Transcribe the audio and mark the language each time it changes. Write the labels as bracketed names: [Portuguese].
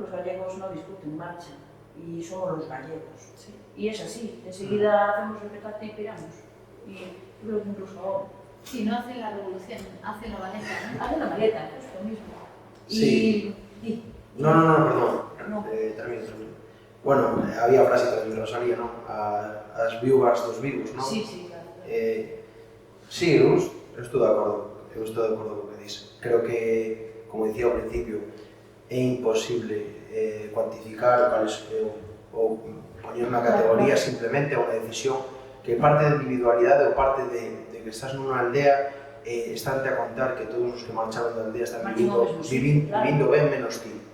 [Spanish] Los gallegos no discuten marcha y somos los gallegos. Sí. Y es así, enseguida hacemos el petate y piramos. Y yo creo que incluso ahora. Sí, no hacen la revolución, hacen la maleta, ¿no? Hacen la maleta, es lo mismo. Sí. No, perdón. Termino. [Galician] Bueno, había frase tamén de Rosalía, non? As viúvas dos vivos, non? Sí, claro. Sí, eu estou de acordo co que dices. Creo que, como dicía ao principio, é imposible cuantificar ou poñer unha categoría, simplemente unha decisión que parte de individualidade ou parte de que estás nunha aldea estante a contar que todos os que marcharon da aldea están vivindo ben menos ti.